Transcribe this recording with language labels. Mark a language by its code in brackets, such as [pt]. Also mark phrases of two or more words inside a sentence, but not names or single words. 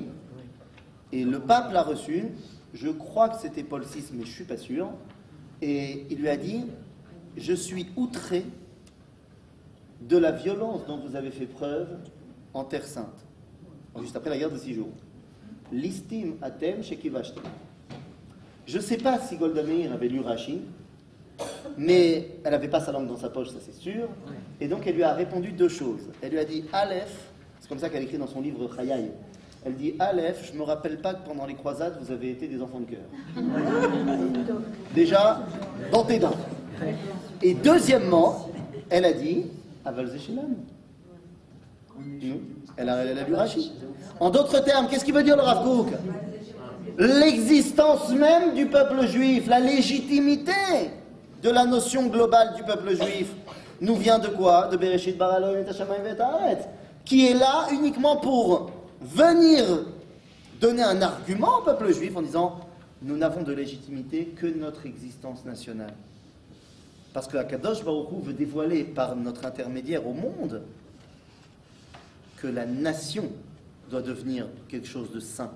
[fr] Et le pape l'a reçue, je crois que c'était Paul VI, mais je ne suis pas sûr, et il lui a dit « Je suis outré de la violence dont vous avez fait preuve en Terre Sainte, juste après la guerre de 6 jours. [he] ליסטים אתם שכבשתם. [fr] » Je ne sais pas si Golda Meir avait lu Rashi, mais elle n'avait pas sa langue dans sa poche, ça c'est sûr, et donc elle lui a répondu 2 choses. Elle lui a dit « Aleph », c'est comme ça qu'elle écrit dans son livre Chayai, elle dit « Aleph, je ne me rappelle pas que pendant les croisades, vous avez été des enfants de cœur. » Déjà, dans tes dents. Et deuxièmement, elle a dit « [he] אבל זשילם ». [fr] Elle a lu Rashi. En d'autres termes, qu'est-ce qu'il veut dire le Rav Kook? L'existence même du peuple juif, la légitimité de la notion globale du peuple juif, nous vient de quoi? [he] De בראשית ברא אלהים את השמים ואת הארץ, [fr] qui est là uniquement pour venir donner un argument au peuple juif en disant nous n'avons de légitimité que notre existence nationale. Parce que [he] הקדוש ברוך הוא [fr] veut dévoiler par notre intermédiaire au monde que la nation doit devenir quelque chose de saint.